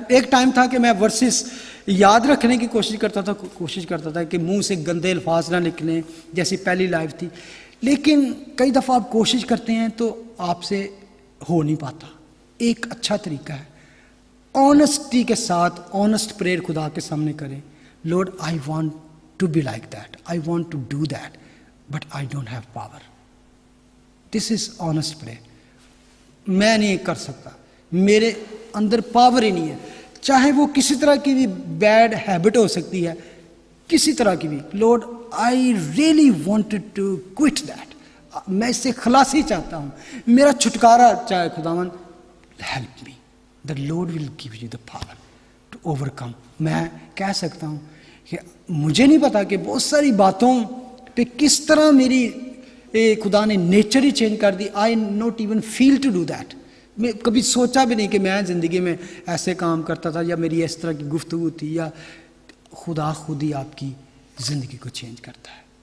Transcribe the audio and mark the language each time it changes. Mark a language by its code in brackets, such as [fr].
[ur] ایک ٹائم تھا کہ میں ورسز یاد رکھنے کی کوشش کرتا تھا کہ منہ سے گندے الفاظ نہ نکلیں, جیسی پہلی لائف تھی. لیکن کئی دفعہ آپ کوشش کرتے ہیں تو آپ سے ہو نہیں پاتا. ایک اچھا طریقہ ہے آنیسٹی کے ساتھ آنیسٹ پریئر خدا کے سامنے کریں. [en] Lord, I want to be like that. I want to do that, but I don't have power. This is honest prayer. [ur] میں نہیں کر سکتا, میرے اندر پاور ہی نہیں ہے. چاہے وہ کسی طرح کی بھی بیڈ ہیبٹ ہو سکتی ہے, کسی طرح کی بھی. [en] Lord, I really wanted to quit that. [ur] میں اس سے خلاصی چاہتا ہوں, میرا چھٹکارا چاہے خداوند. [en] Help me. The Lord will give you the power to overcome. [ur] میں کہہ سکتا ہوں کہ مجھے نہیں پتا کہ بہت ساری باتوں پہ کس طرح میری خدا نے نیچر ہی چینج کر دی. [en] I not even feel to do that. [ur] میں کبھی سوچا بھی نہیں کہ میں زندگی میں ایسے کام کرتا تھا, یا میری اس طرح کی گفتگو تھی, یا خدا خود ہی آپ کی زندگی کو چینج کرتا ہے.